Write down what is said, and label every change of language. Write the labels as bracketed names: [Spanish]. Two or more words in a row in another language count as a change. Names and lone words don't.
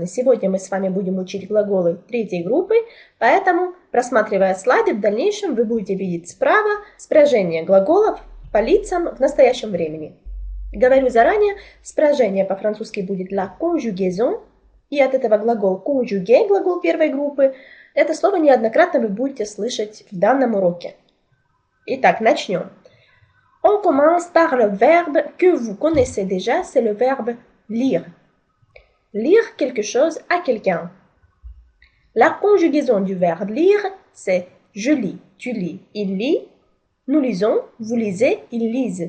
[Russian] Сегодня мы с вами будем учить глаголы третьей группы, поэтому, просматривая слайды, в дальнейшем вы будете видеть справа спряжение глаголов по лицам в настоящем времени. Говорю заранее, спряжение по-французски будет [French] la conjugaison, [Russian] и от этого глагол conjuguer, глагол первой группы, это слово неоднократно вы будете слышать в данном уроке. Итак, начнем. [French] On commence par le verbe que vous connaissez déjà, c'est le verbe lire. Lire quelque chose à quelqu'un. La conjugaison du verbe lire, c'est je lis, tu lis, il lit, nous lisons, vous lisez, ils lisent.